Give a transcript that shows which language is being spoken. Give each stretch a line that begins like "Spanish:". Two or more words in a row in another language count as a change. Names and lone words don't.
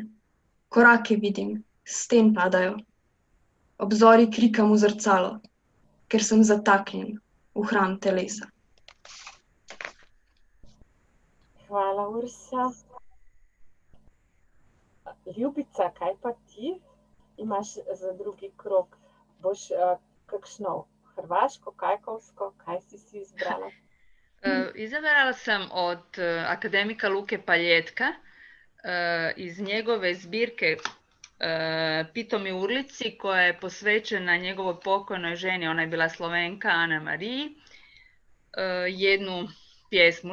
Slovenian: Korake vidim, sten padajo. Obzori krikam v zrcalo, ker sem zataknjen v hram telesa. Hvala, Urša. Ljubica, kaj pa ti imaš za drugi krog? Boš kakšno hrvaško, kajkovsko, kaj si izbrala?
Croatian: Izabrala sam od akademika Luke Paljetka iz njegove zbirke Pitomi Urlici, koja je posvećena njegovoj pokojnoj ženi, ona je bila Slovenka, Ana Mariji, jednu pjesmu.